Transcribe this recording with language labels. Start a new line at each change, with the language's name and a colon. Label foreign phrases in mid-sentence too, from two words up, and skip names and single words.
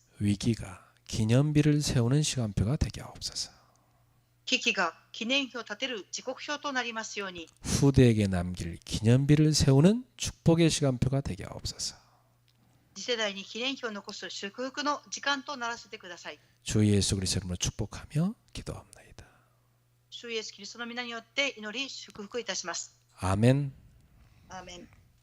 Korean: 위기가 기념비를 세우는 시간표가 되게 하옵소서.
Japanese: 危機が記念碑を立てる時刻表となりますように、
Korean: 후대에게 남길 기념비를 세우는 축복의 시간표가 되게 하옵소서.
Japanese: 次世代に記念碑を残す祝福の時間とならせてください。
Korean: 주 예수 그리스도 이름으로 축복하며 기도합니다.
Japanese: 主イエスキリストの皆によって祈り祝福いたします。
Korean: 아멘.
Japanese: アーメン。